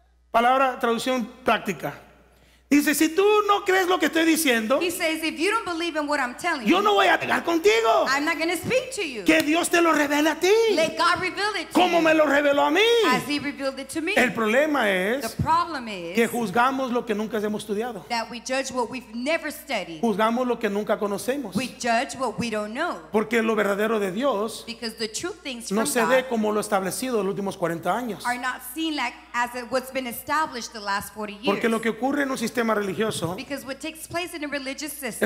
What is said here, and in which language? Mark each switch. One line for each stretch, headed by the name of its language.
Spanish: Palabra, traducción práctica. Dice, si tú no crees lo que estoy diciendo,
English: He says, if you don't believe in what I'm telling
Spanish: yo
English: you,
Spanish: no voy a negar contigo.
English: I'm not going to speak to you.
Spanish: Que Dios te lo revele a ti.
English: Let God reveal it to
Spanish: Como
English: you
Spanish: me lo reveló a mí.
English: as He revealed it to me.
Spanish: El problema es
English: The problem
Spanish: que
English: is
Spanish: juzgamos lo que nunca hemos estudiado.
English: that we judge what we've never studied.
Spanish: Juzgamos lo que nunca conocemos.
English: We judge what we don't know.
Spanish: Porque lo verdadero de Dios
English: Because the true things
Spanish: no
English: from
Spanish: se
English: God
Spanish: ve como lo establecido en los últimos 40 años.
English: are not seen like what's been established the last 40 years.
Spanish: Porque lo que ocurre en un sistema religioso
English: Because what takes place in a religious system,